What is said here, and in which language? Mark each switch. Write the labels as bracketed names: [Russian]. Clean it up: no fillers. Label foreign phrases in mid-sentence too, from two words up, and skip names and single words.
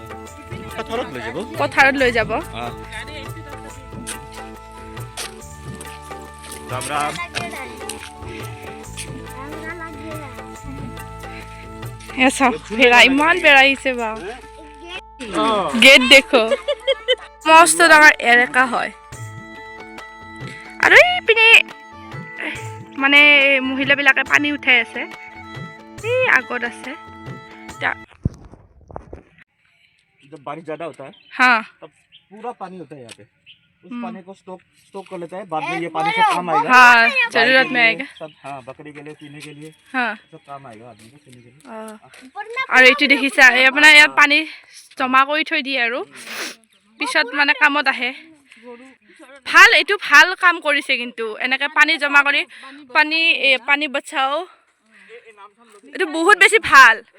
[Assamese] পথাৰত লৈ যাব এয়া চাওক ভেড়া ইমান বেৰা আহিছে বা গেট দেখো মস্ত ডাঙৰ এলেকা হয় আৰু এইপিনে মানে মহিলাবিলাকে পানী উঠাই আছে এই আগত আছে [Hindi] जब बारिश ज्यादा होता है हाँ तब पूरा पानी होता है यहाँ पे उस पानी को स्टॉक कर लेता है बाद में ये पानी सब काम आएगा हाँ जरूरत में आएगा सब हाँ बकरी के लिए पीने के लिए हाँ सब काम आएगा आदमी को पीने के लिए [Assamese] আৰু এইটো দেখিছা এই আপোনাৰ ইয়াত পানী জমা কৰি থৈ দিয়ে আৰু পিছত মানে কামত আহে ভাল এইটো ভাল কাম কৰিছে কিন্তু এনেকৈ পানী জমা কৰি পানী বচাও এইটো বহুত বেছি ভাল